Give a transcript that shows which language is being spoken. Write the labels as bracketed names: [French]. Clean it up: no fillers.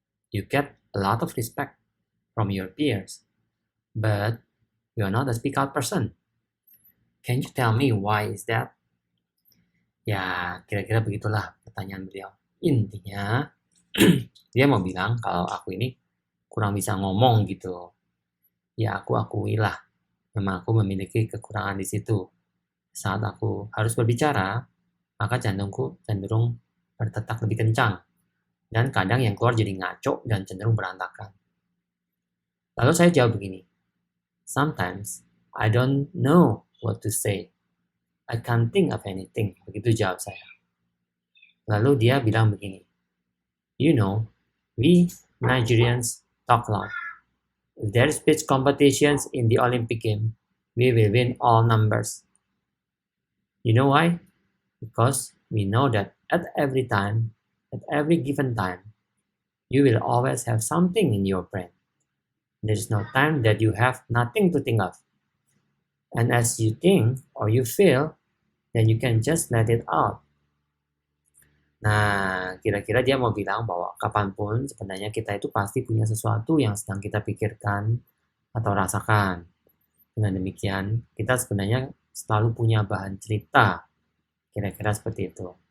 [English] You get a lot of respect from your peers, but you are not a speak out person. Can you tell me why is that? [Indonesian] Ya, kira-kira begitulah pertanyaan beliau. Intinya, dia mau bilang kalau aku ini kurang bisa ngomong gitu. Ya, aku akuilah, memang aku memiliki kekurangan di situ. Saat aku harus berbicara, maka jantungku cenderung berdetak lebih kencang. Dan kadang yang keluar jadi ngaco dan cenderung berantakan. Lalu saya jawab begini, [English] sometimes I don't know what to say. I can't think of anything. [Indonesian] Begitu jawab saya. Lalu dia bilang begini, [English] you know, we Nigerians talk a lot. If there is speech competitions in the Olympic game, we will win all numbers. You know why? Because we know that at every given time, you will always have something in your brain. There is no time that you have nothing to think of. And as you think or you feel, then you can just let it out. [Indonesian] Nah, kira-kira dia mau bilang bahwa kapanpun sebenarnya kita itu pasti punya sesuatu yang sedang kita pikirkan atau rasakan. Dengan demikian, kita sebenarnya selalu punya bahan cerita. Kira-kira seperti itu.